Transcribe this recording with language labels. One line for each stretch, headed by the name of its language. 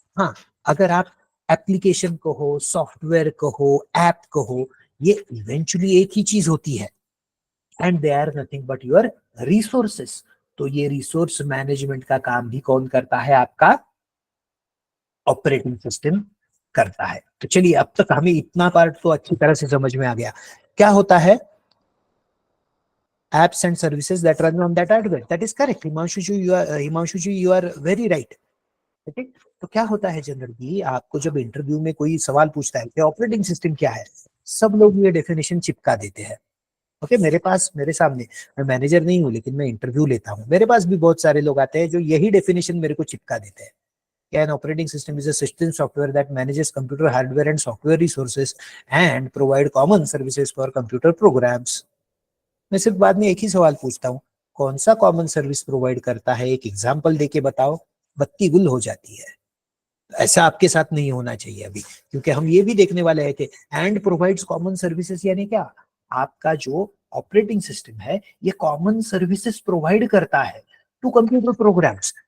Hindi: हाँ, अगर आप एप्लीकेशन को हो, सॉफ्टवेयर को हो, ऐप को हो, ये इवेंचुअली एक ही चीज होती है,
English: And they are nothing but your resources.
Hindi: तो ये रिसोर्स मैनेजमेंट का काम भी कौन करता है? आपका ऑपरेटिंग सिस्टम करता है। तो चलिए, अब तक हमें इतना पार्ट तो अच्छी तरह से समझ में आ गया। क्या होता है?
English: apps and services that run on that hardware. That is correct. Himanshu ji, you are very right.
Hindi: ठीक है? तो क्या होता है जनरली, आपको जब इंटरव्यू में कोई सवाल पूछता है कि ऑपरेटिंग सिस्टम क्या है, सब लोग ये डेफिनेशन चिपका देते हैं। ओके, मेरे पास, मेरे सामने, मैं मैनेजर नहीं हूँ लेकिन मैं इंटरव्यू लेता हूँ, मेरे पास भी बहुत सारे लोग आते हैं जो यही डेफिनेशन मेरे को चिपका देते हैं।
English: An operating system is a system software that manages computer hardware and software resources and provide common services for computer programs.
Hindi: मैं सिर्फ बाद में एक ही सवाल पूछता हूँ, कौन सा कॉमन सर्विस प्रोवाइड करता है, एक एग्जांपल देके बताओ, बत्ती गुल हो जाती है। ऐसा आपके साथ नहीं होना चाहिए अभी, क्योंकि हम ये भी देखने वाले हैं कि एंड प्रोवाइड्स कॉमन सर्विसेज यानी क्या, आपका जो ऑपरेटिंग सिस्टम है ये कॉमन सर्विसेज प्रोवाइड करता है टू कंप्यूटर प्रोग्राम्स।